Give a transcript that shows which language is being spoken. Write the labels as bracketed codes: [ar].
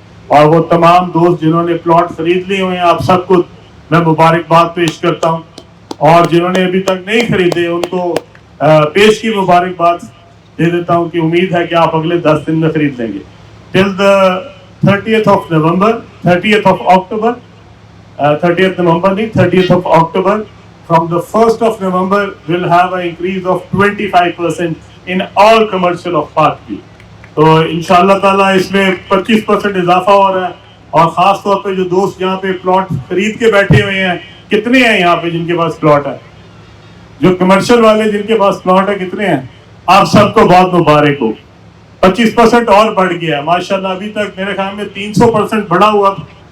[ur] اور وہ تمام دوست جنہوں نے پلاٹ خرید لیے ہوئے ہیں، آپ سب کو میں مبارکباد پیش کرتا ہوں. اور جنہوں نے ابھی تک نہیں خریدے ان کو پیش کی مبارکباد دے دیتا ہوں کہ امید ہے کہ آپ اگلے 10 دن میں خرید لیں گے. [en] Till the 30th of November, 30th of October, 30th November نہیں, 30th of October, from the 1st of November we'll have an increase of 25% in all commercial of Parkview. [ur] تو انشاءاللہ تعالیٰ اس میں 25% اضافہ ہو رہا ہے. اور خاص طور پہ جو دوست یہاں پہ پلاٹ خرید کے بیٹھے ہوئے ہیں، کتنے ہیں یہاں پہ جن کے پاس پلاٹ ہے؟ جو کمرشل والے جن کے پاس پلاٹ ہے کتنے ہیں؟ آپ سب کو بہت مبارک ہو. 25% اور بڑھ گیا ہے ماشاءاللہ. ابھی تک میرے خیال میں 300% بڑھا ہوا تھا،